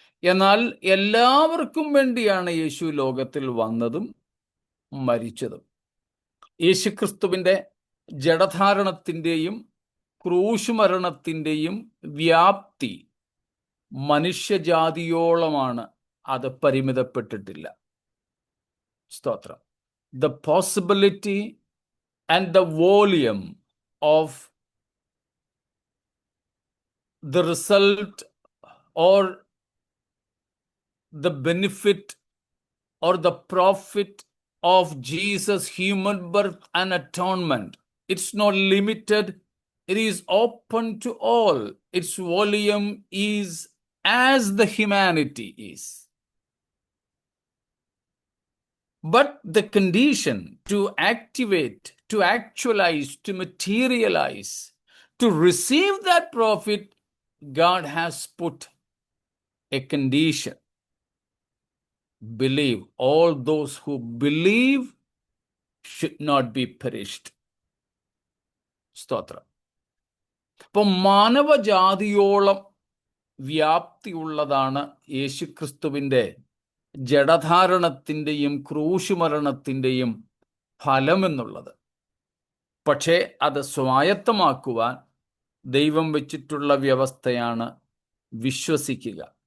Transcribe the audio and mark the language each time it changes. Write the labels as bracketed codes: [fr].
[ml] എന്നാൽ എല്ലാവർക്കും വേണ്ടിയാണ് യേശു ലോകത്തിൽ വന്നതും മരിച്ചതും. യേശുക്രിസ്തുവിൻ്റെ ജഡധാരണത്തിൻ്റെയും ക്രൂശുമരണത്തിൻ്റെയും വ്യാപ്തി മനുഷ്യജാതിയോളമാണ്. അത് പരിമിതപ്പെട്ടിട്ടില്ല. സ്തോത്രം. [en] The possibility and the volume of the result or the benefit or the profit of Jesus' human birth and atonement, it's not limited. It is open to all. Its volume is as the humanity is. But the condition to activate, to actualize, to materialize, to receive that profit, God has put a condition. Believe. All those who believe should not be perished. [ml] സ്തോത്രം. അപ്പം മാനവജാതിയോളം വ്യാപ്തിയുള്ളതാണ് യേശുക്രിസ്തുവിൻ്റെ ജഡധാരണത്തിൻ്റെയും ക്രൂശുമരണത്തിൻ്റെയും ഫലമെന്നുള്ളത്. പക്ഷേ അത് സ്വായത്തമാക്കുവാൻ ദൈവം വെച്ചിട്ടുള്ള വ്യവസ്ഥയാണ് വിശ്വസിക്കുക.